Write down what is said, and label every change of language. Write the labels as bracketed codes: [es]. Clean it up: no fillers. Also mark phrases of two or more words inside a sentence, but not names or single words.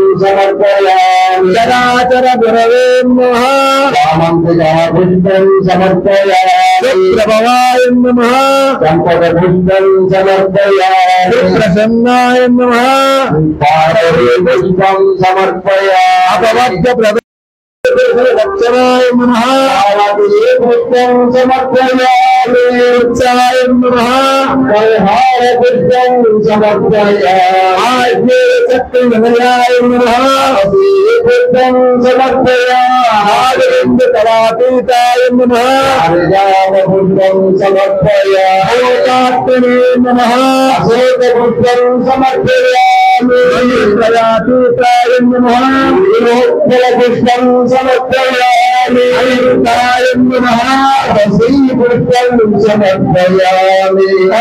[sa] సమర్పయామి చరాచర గురవే నమః పుష్పం సమర్పయామి ప్రభవాయ నమః సంపద పుష్పం సమర్పయామి ప్రసన్నాయ నమః పుష్పం సమర్పయామి लक्षणाय नमः पुष्पं समर्पयामि उत्साहाय नमः परिहार पुष्पं समर्पयामि शक्तिनिलयाय नमः पुष्पं समर्पयामि कलातीताय नमः पुष्पं समर्पयामि नमः पुष्पं समर्पयामि कलातीताय नमः पुष्पं समर्पयामि नमः पुष्पं समर्पयामि